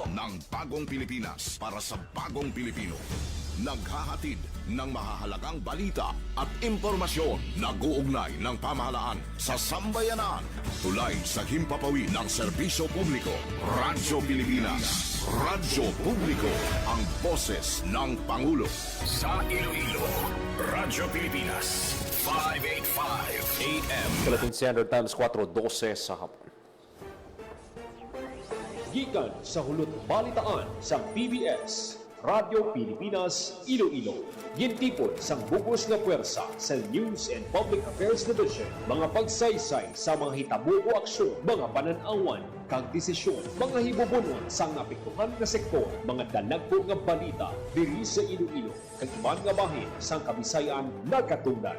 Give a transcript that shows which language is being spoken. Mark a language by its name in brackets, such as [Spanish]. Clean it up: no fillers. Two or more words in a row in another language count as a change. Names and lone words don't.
[Filipino] Ng bagong Pilipinas para sa bagong Pilipino. Naghahatid ng mahahalagang balita at impormasyon na guugnay ng pamahalaan sa sambayanan. Tulay sa himpapawid ng serbisyo publiko. Radyo Pilipinas. Radyo Publiko. Ang boses ng Pangulo. Sa Iloilo, Radyo Pilipinas. 585 AM. [English] Philippine Standard Times [Filipino] 4:12 sa hapon. [Hiligaynon] Gikan sa hulot balitaan sa PBS, Radyo Pilipinas, Iloilo. Gintipon sang bugos nga puwersa sa News and Public Affairs Division. Mga pagsaysay sa mga hitabo o aksyon, mga pananawan, kag desisyon, mga hibubunon sang napiktuhan nga sektor, mga dalagpo nga balita diri sa Iloilo, kag iban nga bahin sang Kabisayan nagkatungdan.